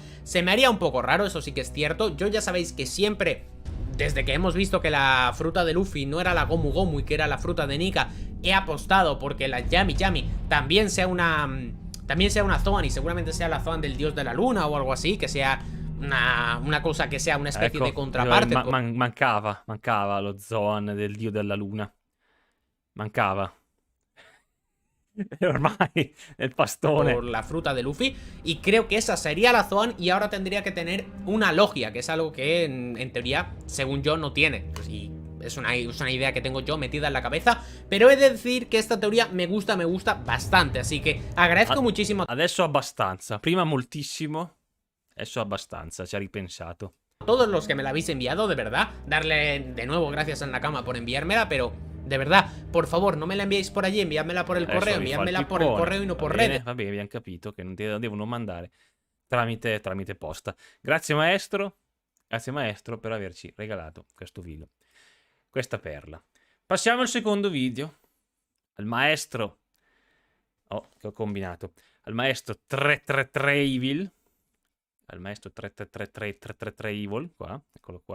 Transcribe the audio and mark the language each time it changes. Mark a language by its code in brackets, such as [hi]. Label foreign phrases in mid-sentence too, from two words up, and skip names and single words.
[es] Se me haría un poco raro, eso sí que es cierto. Yo ya sabéis que siempre, desde que hemos visto que la fruta de Luffy no era la Gomu Gomu y que era la fruta de Nika, he apostado porque la Yami Yami también sea una Zoan y seguramente sea la Zoan del dios de la luna o algo así, que sea una cosa [it] che sia una specie di contraparte. Mancava lo Zoan del dio della luna. Mancava. Ormai el pastone. [es] Por la fruta de Luffy. Y creo que esa sería la Zoan. Y ahora tendría que tener una logia, que es algo que en teoría, según yo, no tiene. Y es una idea que tengo yo metida en la cabeza. Pero he de decir que esta teoría me gusta bastante. Así que agradezco muchísimo. [it] Adesso abbastanza. Prima moltissimo. Adesso abbastanza. Ci ha ripensato. [es] Todos los que me la habéis enviado, de verdad. Darle de nuevo gracias a Nakama por enviármela, pero de verdad, por favor, no me la enviéis por allí, enviádmela por el correo, enviádmela por el correo y no por redes. [it] Va bene, abbiamo capito che non devono mandare tramite posta. Grazie maestro per averci regalato questo video, questa perla. Passiamo al secondo video, al maestro, che ho combinato, al maestro 333 Evil, al maestro 333 Evil, qua, eccolo qua.